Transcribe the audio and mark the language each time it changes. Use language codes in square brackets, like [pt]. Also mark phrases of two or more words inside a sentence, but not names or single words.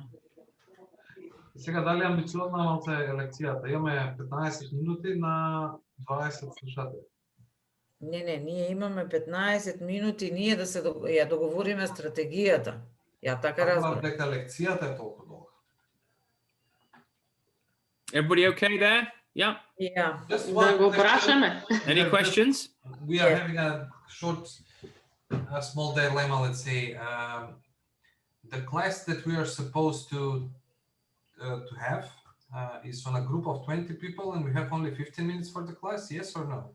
[mk] Сега дали амбициозна малце е лекцијата? Имаме 15 минути на 20 слушатели. Не, ние имаме 15 минути ние да се ја договориме стратегијата. Ја така разбирам. Дека лекцијата е толку долга. [en] Everybody okay there? Yeah. Yeah. [mk] Да го прашаме. [en] Any questions? We are having a small dilemma, let's say. The class that we are supposed to have is on a group of 20 people, and we have only 15 minutes for the class. Yes or no?